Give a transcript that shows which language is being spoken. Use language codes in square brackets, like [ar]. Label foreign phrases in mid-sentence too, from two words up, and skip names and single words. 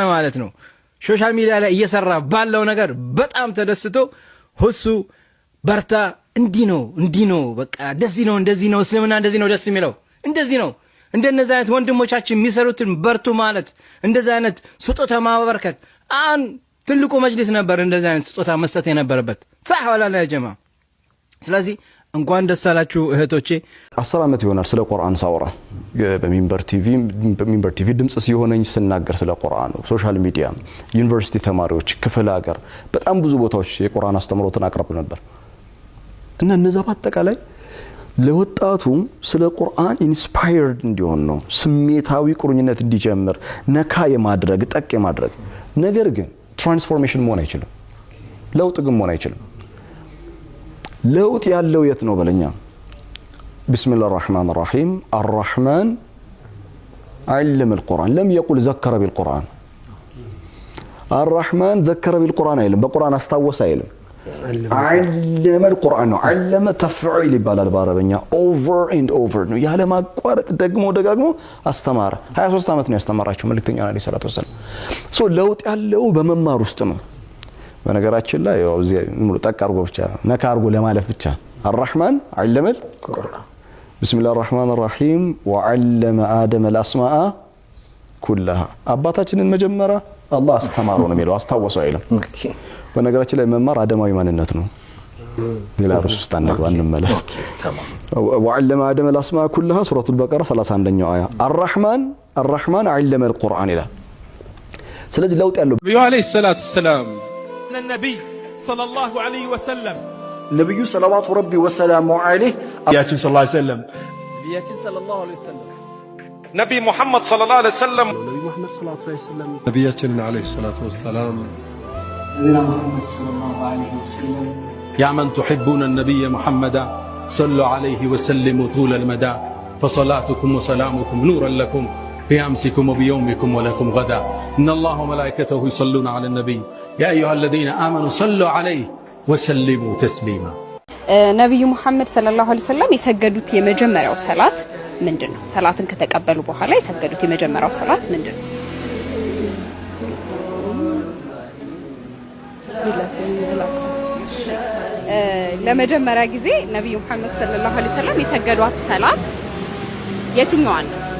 [am] ማለት ነው። [en] social media [am] ላይ እየሰራ ባለው ነገር በጣም ተደስቶ ሁሱ በርታ፣ እንዲህ ነው በቃ እንደዚህ ነው እስልምና እንደዚህ ነው ደስ የሚለው እንደዚህ ነው። እንደነዚህ አይነት ወንድሞቻችን የሚሰሩትን በርቱ ማለት እንደዚህ አይነት ስጦታ ማበርከት አን ትልቁ መጅሊስ ነበር እንደዚህ አይነት ስጦታ መስጠት የነበረበት [ar] صح ولا لا يا جماعه? [am] ስለዚህ እንኳን ደስ አላችሁ እህቶቼ። 10 ዓመት ይሆናል ስለ ቁርአን ሳወራ በሚንበር ቲቪ ድምጽ ሲሆነኝ ስናገር ስለ ቁርአን ነው። [en] social media፣ [am] ዩኒቨርሲቲ ተማሪዎች፣ ክፍለ ሀገር በጣም ብዙ ቦታዎች የቁርአን አስተምሮትን አቅርብ ነበር እና እነዛ በአጠቃላይ ለወጣቱ ስለ ቁርአን ኢንስፓየርድ እንዲሆን ነው፣ ስሜታዊ ቁርኝነት እንዲጀምር ነካ የማድረግ ጠቅ የማድረግ ነገር ግን ትራንስፎርሜሽን መሆን አይችልም። ለውጥ ግን መሆን አይችልም። ለውጥ ያለው የት ነው በለኛ [ar] بسم الله الرحمن الرحيم الرحمن علم القرآن لم يقل ذكر بالقرآن الرحمن ذكر بالقرآن علم بالقرآن استوى علم علم القرآن علم تفعيل بالال بعربية [en] over and over [am] ነው ያለ ማቋረጥ ደግሞ አስተማረ [ar] 23 [am] ዓመት ነው ያስተማራቸው መልእክተኛ [ar] عليه الصلاة والسلام [am] ለውጥ ያለው በመማር ውስጥ ነው በነገራችን ላይ ያው እዚህ ሙሉ ጠቅ አድርጎ ብቻ ነካ አድርጎ ለማለፍ ብቻ [ar] الرحمن علم القرآن بسم الله الرحمن الرحيم وعلم آدم الأسماء كلها [am] አባታችንን መጀመሪያ አላህ አስተማረው ነው የሚለው አስታወሰው አይልም በነገራችን ላይ መማር አደማዊ ማንነት ነው ሌላ ርዕስ ውስጥ አንገባን እንመለስ [ar] وعلم آدم الأسماء كلها سورة البقرة [am] 31ኛው አያ [ar] الرحمن علم القرآن [am] ይላል ስለዚህ ለውጥ ያለው ነብዩ [ar] عليه الصلاة السلام النبي صلى الله عليه وسلم ነብዩ صلى الله ربي وسلامه عليه ነቢያችን صلى الله عليه وسلم نبي محمد صلى الله عليه وسلم ነብዩ መሐመድ صلى الله عليه وسلم ነቢያችን عليه الصلاة والسلام ነብዩ መሐመድ صلى الله عليه وسلم يا من تحبون النبي محمدا صلوا عليه وسلموا طول المدى فصلاتكم وسلامكم نورا لكم في أمسكم وبيومكم ولكم غدا إن الله وملائكته يصلون على النبي يا أيها الذين آمنوا صلوا عليه وسلموا تسليما [am] ነብዩ መሐመድ [ar] صلى الله عليه وسلم [am] የሰገዱት የመጀመሪያው ሰላት ምንድነው? ሰላትን ከተቀበሉ በኋላ የሰገዱት የመጀመሪያው ሰላት ምንድነው? ለመጀመሪያ ጊዜ ነብዩ መሐመድ [ar] صلى الله عليه وسلم [am] የሰገዷት ሰላት የትኛዋ ነው?